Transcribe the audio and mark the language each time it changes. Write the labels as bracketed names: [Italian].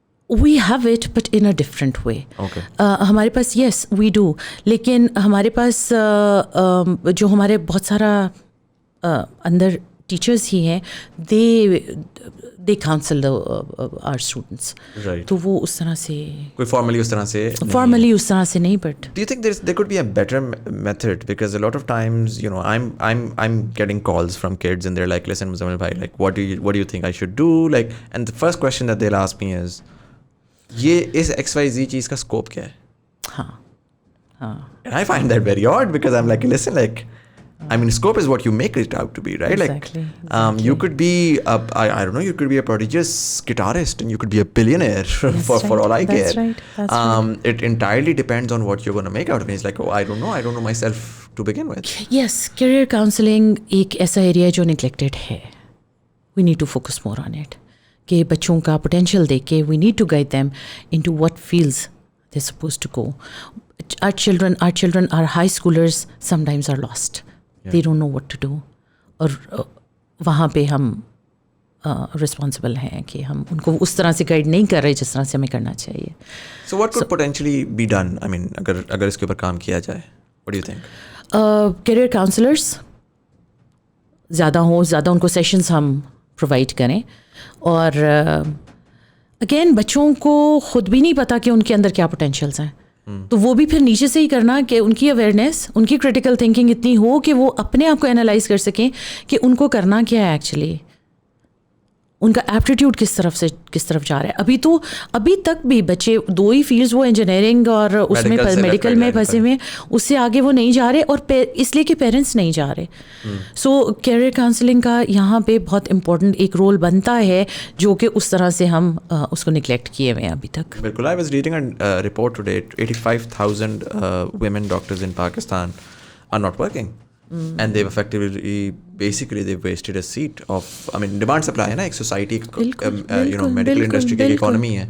[English] We have it but in a different way. [Urdu] ہمارے پاس یس we do, لیکن ہمارے پاس جو ہمارے بہت سارا اندر ٹیچرز ہی ہیں, [English] They counsel are students. [Urdu] تو وہ اس طرح سے کوئی فارملی اس طرح سے نہیں, but [English] do you think there could be a better method? Because a lot of times, you know, I'm getting calls from kids and they're like, listen Muzamil bhai, like what do you think I should do? Like, and the first question that they'll ask me is, [Urdu] یہ اس XYZ چیز کا scope کیا ہے؟ ہاں. [English] And I find that very odd because I'm like, listen, like, I mean, scope is what you make it out to be, right? Exactly. Like, you could be I don't know, you could be a prodigious guitarist and you could be a billionaire for all I care. That's right. It entirely depends on what you're going to make out of it. It's like, oh, I don't know myself to begin with. [Urdu] Yes, career counseling ایک ایسا area ہے جو neglected ہے. [English] We need to focus more on it. [Urdu] کہ بچوں کا potential دیکھ کے [English] we need to guide them into what fields they're supposed to go. Our children, our high schoolers sometimes are lost. They don't know what to do. [Urdu] اور وہاں پہ ہم responsible ہیں کہ ہم ان کو اس طرح سے گائڈ نہیں کر رہے جس طرح سے ہمیں کرنا چاہیے. [English] So what could potentially be done? I mean, [Urdu] اگر اس کے اوپر کام کیا جائے, [English] what do you think? [Urdu] Career counselors زیادہ ان کو سیشنز ہم پرووائڈ کریں. اور اگین بچوں کو خود بھی نہیں پتا کہ ان کے اندر کیا پوٹینشیلس ہیں, تو وہ بھی پھر نیچے سے ہی کرنا کہ ان کی اویئرنیس, ان کی کریٹیکل تھنکنگ اتنی ہو کہ وہ اپنے آپ کو انالائز کر سکیں کہ ان کو کرنا کیا ہے ایکچولی, ان کا ایپٹیٹیوڈ کس طرف جا رہا ہے. ابھی تک بھی بچے دو ہی فیلڈز, وہ انجینئرنگ اور اس میں میڈیکل میں پھنسے ہوئے, اس سے آگے وہ نہیں جا رہے, اور اس لیے کہ پیرنٹس نہیں جا رہے. سو کیریئر کاؤنسلنگ کا یہاں پہ بہت امپورٹنٹ ایک رول بنتا ہے جو کہ اس طرح سے ہم اس کو نگلیکٹ کیے ہوئے ہیں ابھی تک. بالکل. [English] I was reading a report today, 85,000 women doctors in Pakistan are not working. And they've effectively, basically they've wasted a seat of, I mean, demand supply [Urdu] ہے نا ایک society, [English] you know, medical industry کی economy ہے.